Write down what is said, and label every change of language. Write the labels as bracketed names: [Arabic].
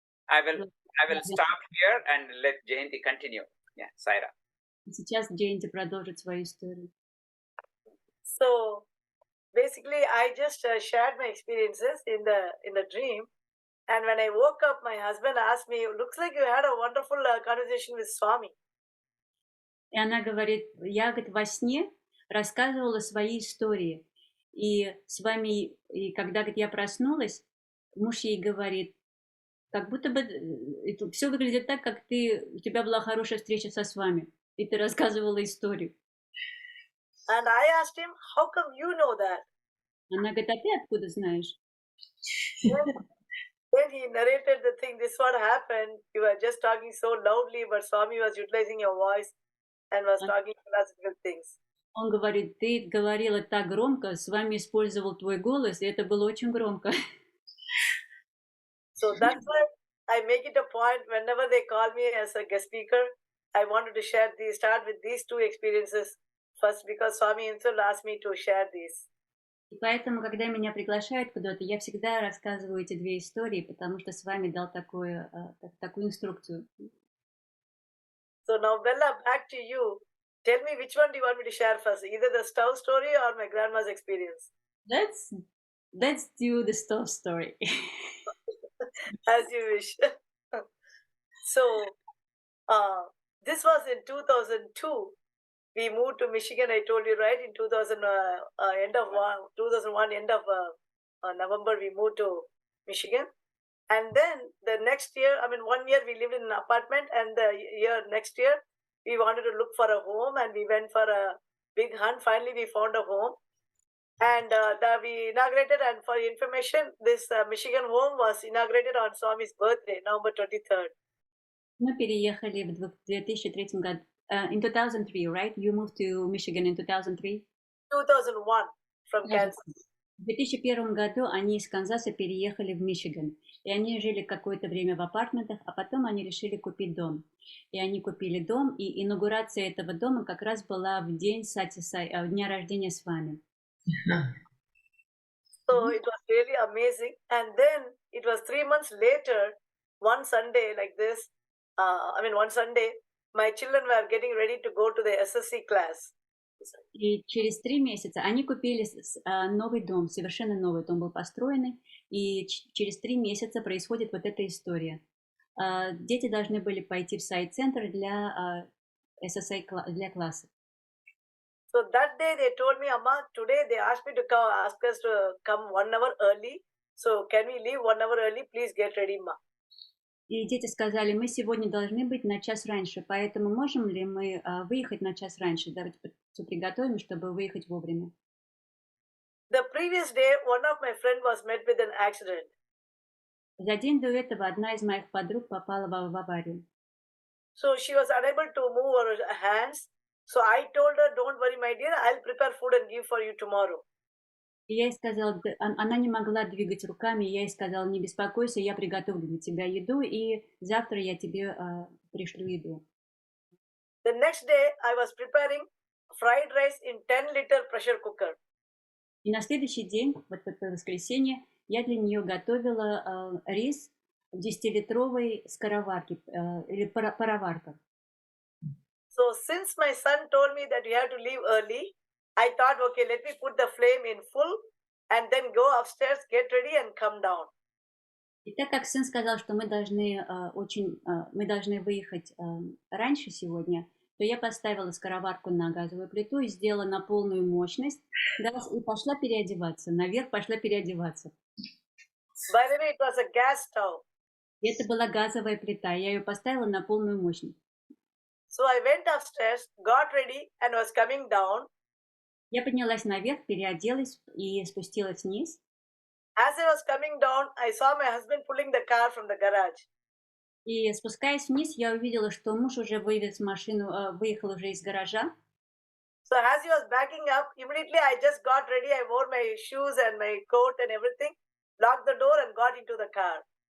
[English] I will stop here and let Jayanthi continue. Yeah, Saira. [Russian] Сейчас Джаянти продолжит свою историю. [English] So basically, I just shared my experiences in the dream, and when I woke up, my husband asked me, "Looks like you had a wonderful conversation with Swami." [Russian] И она говорит, я, говорит, во сне рассказывала свои истории. И с вами, и когда, говорит, я проснулась, муж ей говорит, как будто бы все выглядит так, как у тебя была хорошая встреча со Свами, и ты рассказывала историю. [English] And I asked him, how come you know that? [Russian] Она говорит, а ты откуда знаешь? [English] Then he narrated the thing, this what happened, you were just talking so loudly, but Swami was utilizing your voice and was talking philosophical things. [Russian] Он говорит, ты говорила так громко, с вами использовал твой голос, и это было очень громко. [English] So that's why I make it a point whenever they call me as a guest speaker, I wanted to start with these two experiences first, because Swami himself asked me to share these. [Russian] И поэтому, когда меня приглашают куда-то, я всегда рассказываю эти две истории, потому что с вами дал такую инструкцию. [English] So now, Bella, back to you. Tell me, which one do you want me to share first? Either the stove story or my grandma's experience? Let's do the stove story. As you wish. So, this was in 2002. We moved to Michigan, I told you, right? In 2001, end of November, we moved to Michigan. And then the next year, 1 year we lived in an apartment, and the next year, we wanted to look for a home, and we went for a big hunt. Finally, we found a home, and we inaugurated. And for information, this Michigan home was inaugurated on Swami's birthday, November 23rd. [Russian] Мы переехали в 2003 году. [English] In 2003, right? You moved to Michigan in 2003? 2001 from Kansas. [Russian] В 2001 году они из Канзаса переехали в Мичиган. И они жили какое-то время в апартментах, а потом они решили купить дом. И они купили дом, и инаугурация этого дома как раз была в день Сатьи Саи, дня рождения Свами. [English] So it was really amazing. And then it was 3 months later, one Sunday like this, one Sunday, my children were getting ready to go to the SSC class. [Russian] И через 3 месяца они купили новый дом, совершенно новый дом был построенный, и через 3 месяца происходит вот эта история. Дети должны были пойти в сайт-центр для SSA, для класса. [English] So that day they told me, Amma, today they asked me to come, ask us to come 1 hour early. So can we leave 1 hour early? Please get ready, Ma. [Russian] И дети сказали, мы сегодня должны быть на час раньше, поэтому можем ли мы выехать на час раньше? Давайте все приготовим, чтобы выехать вовремя. [English] The previous day, one of my friends was met with an accident. [Russian] За день до этого одна из моих подруг попала в аварию. [English] So she was unable to move her hands. So I told her, don't worry, my dear, I'll prepare food and give for you tomorrow. [Russian] И я ей сказала, она не могла двигать руками, я ей сказала, не беспокойся, я приготовлю для тебя еду, и завтра я тебе пришлю еду. [English] The next day, I was preparing fried rice in 10-liter pressure cooker. [Russian] И на следующий день, вот в это воскресенье, я для нее готовила рис в 10-литровой скороварке или пароварках. [English] So since my son told me that you have to leave early, I thought, okay, let me put the flame in full and then go upstairs, get ready and come down. [Russian] И так как сын сказал, что мы должны выехать раньше сегодня, то я поставила скороварку на газовую плиту и сделала на полную мощность, да, и пошла переодеваться. Наверх пошла переодеваться. [English] By the way, it was a gas stove. [Russian] И это была газовая плита. Я ее поставила на полную мощность. [English] So I went upstairs, got ready and was coming down. [Russian] Я поднялась наверх, переоделась и спустилась вниз. [English] As I was coming down, I saw my husband pulling the car from the garage. [Russian] И спускаясь вниз, я увидела, что муж уже вывез машину, выехал уже из гаража. [English] So as he was backing up, immediately I just got ready. I wore my shoes and my coat and everything, locked the door and got into the car.